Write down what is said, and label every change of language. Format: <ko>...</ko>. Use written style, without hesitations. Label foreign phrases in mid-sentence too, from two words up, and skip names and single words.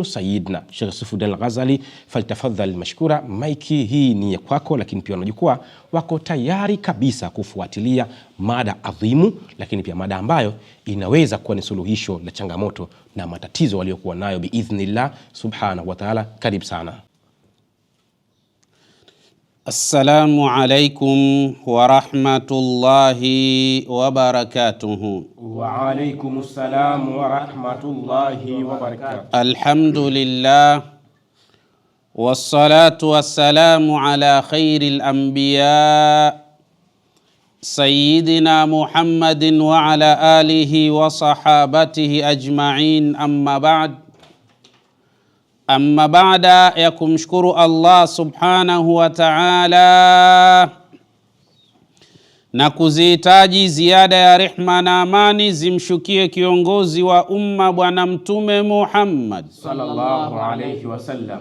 <ar>Sayyidna Sheikh Saifuddin Al-Ghazali فليتفضل مشكورا.</ar> <sw>Maiki hii ni ya kwako, lakini pia wanajukwaa wako tayari kabisa kufuatilia mada adhimu, lakini pia mada ambayo inaweza kuwa ni suluhisho la changamoto na matatizo waliokuwa nayo</sw> <ar>بإذن الله سبحانه وتعالى.</ar> <sw>Karibu sana.</sw> <ar>السلام عليكم ورحمة الله وبركاته. وعليكم السلام ورحمة الله وبركاته. الحمد لله والصلاة والسلام على خير الأنبياء سيدنا محمد وعلى آله وصحابته أجمعين أما بعد.</ar> <sw>Amma baada ya kumshukuru Allah</sw> <ar>سبحانه وتعالى</ar> <sw>na kuzihitaji ziada ya rehma na amani zimshukie kiongozi wa umma Bwana Mtume Muhammad</sw> <ar>صلى الله عليه وسلم,</ar>